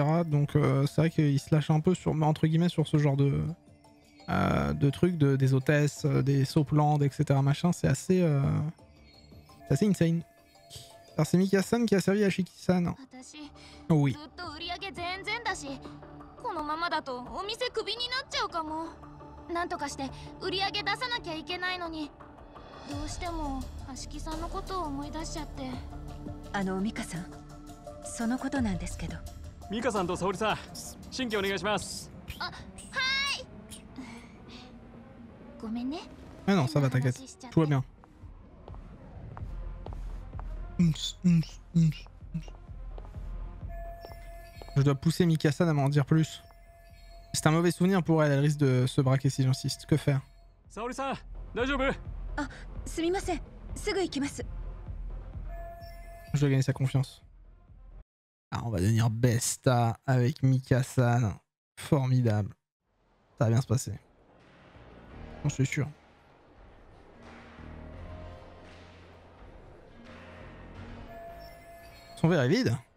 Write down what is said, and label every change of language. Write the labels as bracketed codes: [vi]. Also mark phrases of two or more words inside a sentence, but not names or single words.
[fr] Donc c'est vrai qu'ils se lâchent un peu sur, entre guillemets, sur ce genre de trucs, des hôtesses, des soplandes, etc. Machin. C'est assez insane. Alors c'est Mika-san qui a servi à Shiki-san. Oui. [ja] このままだとお店クビになっちゃうかも。なんとかして売り上げ出さなきゃいけないのに、どうしても橋木さんのことを思い出しちゃって。ミカさん、そのことなんですけど。ミカさんと沙織さん、新規お願いします。あ、はい。ごめんね。 [fr] Ah non, ça va, t'inquiète. Tout va bien. Je dois pousser Mika-san à m'en dire plus. C'est un mauvais souvenir pour elle, elle risque de se braquer si j'insiste. Que faire? [ja] Ah, すみません。すぐ行きます。 [fr] Je dois gagner sa confiance. Ah, on va devenir besta avec Mika-san. Formidable. Ça va bien se passer. J'en suis sûr. Son verre est vide.